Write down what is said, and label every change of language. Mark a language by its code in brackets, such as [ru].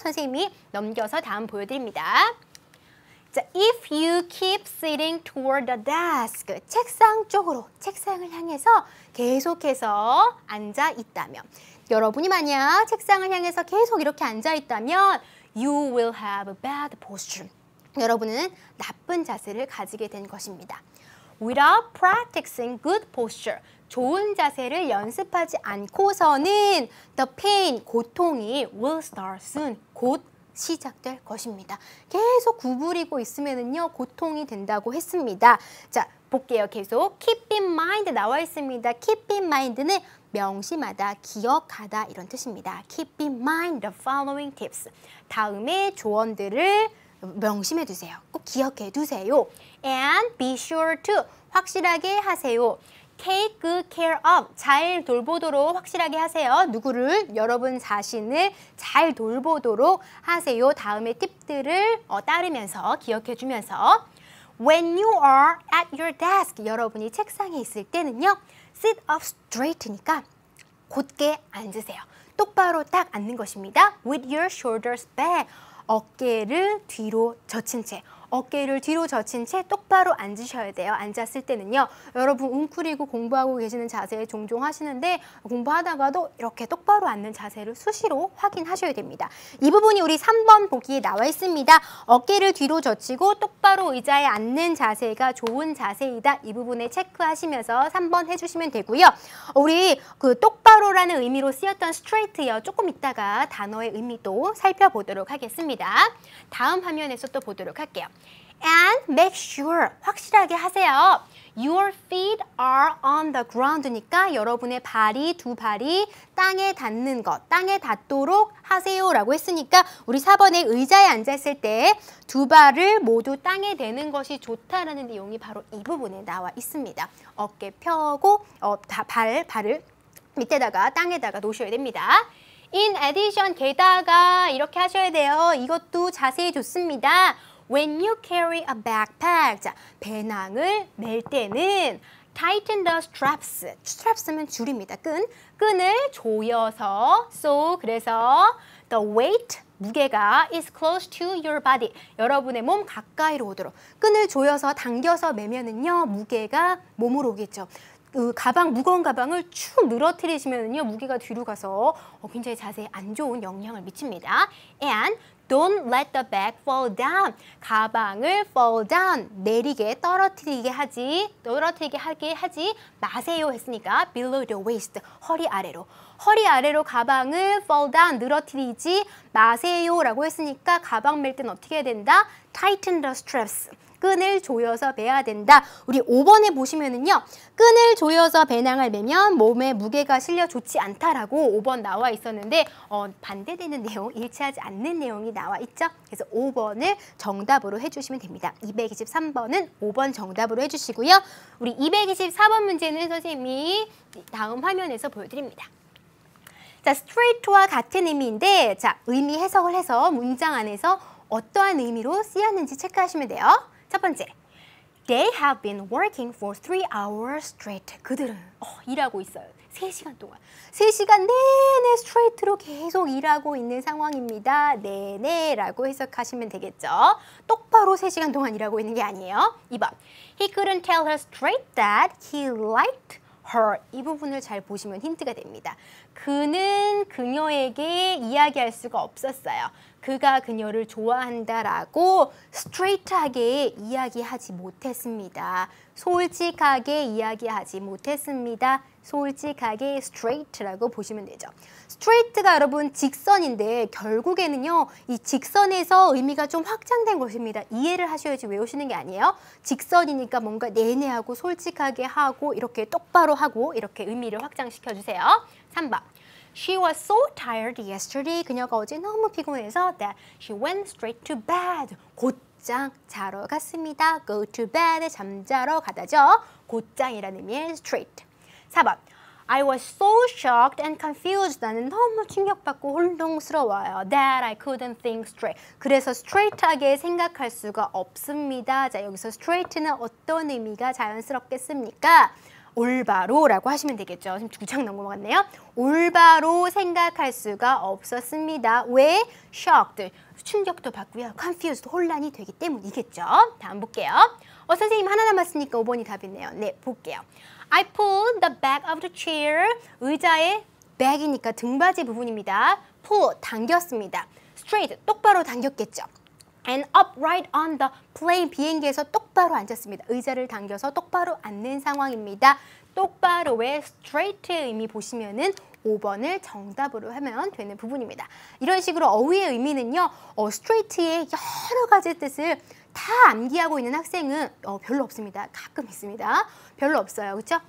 [ko] 선생님이 넘겨서 다음 보여드립니다. 자, [en] if you keep sitting toward the desk, [ko] 책상 쪽으로, 책상을 향해서 계속해서 앉아 있다면, 여러분이 만약 책상을 향해서 계속 이렇게 앉아 있다면 [en] you will have a bad posture. [ko] 여러분은 나쁜 자세를 가지게 된 것입니다. [en] Without practicing good posture, [ko] 좋은 자세를 연습하지 않고서는 [en] the pain, [ko] 고통이 [en] will start soon, [ko] 곧 시작될 것입니다. 계속 구부리고 있으면요 고통이 된다고 했습니다. 자, 볼게요. 계속 [en] keep in mind [ko] 나와 있습니다. keep in mind는 명심하다, 기억하다 이런 뜻입니다. [en] keep in mind the following tips. [ko] 다음의 조언들을 명심해 두세요. 꼭 기억해 두세요. [en] And be sure to, [ko] 확실하게 하세요. [en] Take good care of, [ko] 잘 돌보도록 확실하게 하세요. 누구를? 여러분 자신을 잘 돌보도록 하세요. 다음의 팁들을 따르면서 기억해 주면서 [en] When you are at your desk, [ko] 여러분이 책상에 있을 때는요 [en] sit up straight [ko] 니까 곧게 앉으세요. 똑바로 딱 앉는 것입니다. [en] With your shoulders back, [ko] 어깨를 뒤로 젖힌 채, 어깨를 뒤로 젖힌 채 똑바로 앉으셔야 돼요. 앉았을 때는요. 여러분 웅크리고 공부하고 계시는 자세 종종 하시는데 공부하다가도 이렇게 똑바로 앉는 자세를 수시로 확인하셔야 됩니다. 이 부분이 우리 3번 보기에 나와 있습니다. 어깨를 뒤로 젖히고 똑바로 의자에 앉는 자세가 좋은 자세이다. 이 부분에 체크하시면서 3번 해주시면 되고요. 우리 그 똑바로라는 의미로 쓰였던 straight요. 조금 이따가 단어의 의미도 살펴보도록 하겠습니다. 다음 화면에서 또 보도록 할게요. [en] And make sure, [ko] 확실하게 하세요. [en] Your feet are on the ground [ko] 니까 여러분의 발이, 두 발이 땅에 닿는 것, 땅에 닿도록 하세요 라고 했으니까 우리 4번에 의자에 앉았을 때 두 발을 모두 땅에 대는 것이 좋다라는 내용이 바로 이 부분에 나와 있습니다. 어깨 펴고 발을 밑에다가 땅에다가 놓으셔야 됩니다. [en] In addition, [ko] 게다가 이렇게 하셔야 돼요. 이것도 자세히 좋습니다. [en] When you carry a backpack, [ko] 자, 배낭을 멜 때는 [en] tighten the straps. [ko] straps면 줄입니다. 끈을 조여서 그래서 [en] the weight, [ko] 무게가 [en] is close to your body. [ko] 여러분의 몸 가까이로 오도록 끈을 조여서 당겨서 매면은요 무게가 몸으로 오겠죠. 그 가방, 무거운 가방을 축 늘어뜨리시면요 무게가 뒤로 가서 굉장히 자세에 안 좋은 영향을 미칩니다. [en] And don't let the bag fall down. [ko] 가방을 [en] fall down, [ko] 내리게, 떨어뜨리게 하게 하지 마세요 했으니까 [en] below the waist, [ko] 허리 아래로 가방을 fall down, 늘어뜨리지 마세요 라고 했으니까 가방 멜 때는 어떻게 해야 된다? [en] tighten the straps. [ko] 끈을 조여서 매야 된다. 우리 5번에 보시면은요. 끈을 조여서 배낭을 매면 몸에 무게가 실려 좋지 않다라고 5번 나와 있었는데 반대되는 내용, 일치하지 않는 내용이 나와 있죠. 그래서 5번을 정답으로 해주시면 됩니다. 223번은 5번 정답으로 해주시고요. 우리 224번 문제는 선생님이 다음 화면에서 보여드립니다. 자, straight와 같은 의미인데 자, 의미 해석을 해서 문장 안에서 어떠한 의미로 쓰였는지 체크하시면 돼요. 첫 번째, [en] they have been working for 3 hours straight. [ko] 그들은 일하고 있어요. 3시간 동안. 3시간 내내 스트레이트로 계속 일하고 있는 상황입니다. 네네라고 해석하시면 되겠죠. 똑바로 3시간 동안 일하고 있는 게 아니에요. [en] 2번, he couldn't tell her straight that he liked her. [ko] 이 부분을 잘 보시면 힌트가 됩니다. 그는 그녀에게 이야기할 수가 없었어요. 그가 그녀를 좋아한다라고 스트레이트하게 이야기하지 못했습니다. 솔직하게 이야기하지 못했습니다. 솔직하게 straight라고 보시면 되죠. straight가 여러분 직선인데 결국에는요. 이 직선에서 의미가 좀 확장된 것입니다. 이해를 하셔야지 외우시는 게 아니에요. 직선이니까 뭔가 내내하고 솔직하게 하고 이렇게 똑바로 하고 이렇게 의미를 확장시켜 주세요. 3번. [en] She was so tired yesterday. [ko] 그녀가 어제 너무 피곤해서 [en] that she went straight to bed. [ko] 곧장 자러 갔습니다. [en] Go to bed. [ko] 잠자러 가다죠. 곧장이라는 의미의 straight. 4번. [en] I was so shocked and confused. [ko] 나는 너무 충격받고 혼동스러워요. [en] That I couldn't think straight. [ko] 그래서 straight하게 생각할 수가 없습니다. 자, 여기서 straight는 어떤 의미가 자연스럽겠습니까? 올바로라고 하시면 되겠죠. 지금 두 장 넘어갔네요. 올바로 생각할 수가 없었습니다. 왜? shocked. 충격도 받고요. confused. 혼란이 되기 때문이겠죠. 다음 볼게요. 선생님 하나 남았으니까 5번이 답이네요. 네, 볼게요. [en] I pulled the back of the chair. [ko] 의자의 back이니까 등받이 부분입니다. pull, 당겼습니다. straight, 똑바로 당겼겠죠. [en] And upright on the plane, [ko] 비행기에서 똑바로 앉았습니다. 의자를 당겨서 똑바로 앉는 상황입니다. 똑바로의 straight 의미 보시면은 5번을 정답으로 하면 되는 부분입니다. 이런 식으로 어휘의 의미는요, straight의 여러 가지 뜻을 다 암기하고 있는 학생은 별로 없습니다. 가끔 있습니다. 별로 없어요. 그렇죠?